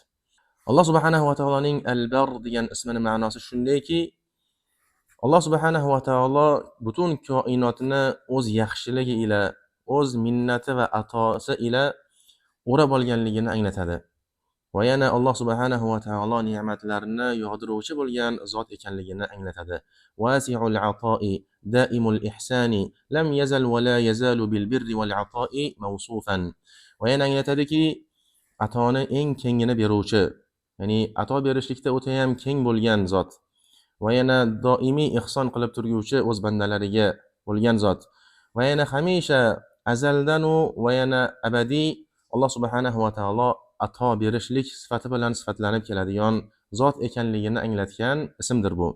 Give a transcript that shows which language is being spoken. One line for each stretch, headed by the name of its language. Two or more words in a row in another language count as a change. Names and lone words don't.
Uzbek: Alloh subhanahu va taoloning Al-Bar degan ismining ma'nosi shundayki, Alloh
Arabic: سبحانه وتعالى
Uzbek: butun koinotni o'z yaxshiligi ila, o'z minnati va atosi ila o'rab olganligini anglatadi. Va yana Alloh
Arabic: سبحانه وتعالى
Uzbek: ne'matlarini yog'diruvchi bo'lgan zot ekanligini anglatadi.
Arabic: واسع العطاء، دائم الإحسان، لم يزل ولا يزال بالبر والعطاء موصوفا.
Uzbek: Va yana anglatadiki, atoni eng kengini beruvchi, ya'ni ato berishlikda o'ta ham keng bo'lgan zot. Va yana doimiy ihson qilib turguvchi o'z bandalariga bo'lgan zot. Va yana hamisha azaldan va yana abadiy Alloh
Arabic: سبحانه وتعالى
Uzbek: ato berishlik sifati bilan sifatlanib keladigan zot ekanligini anglatgan ismdir bu.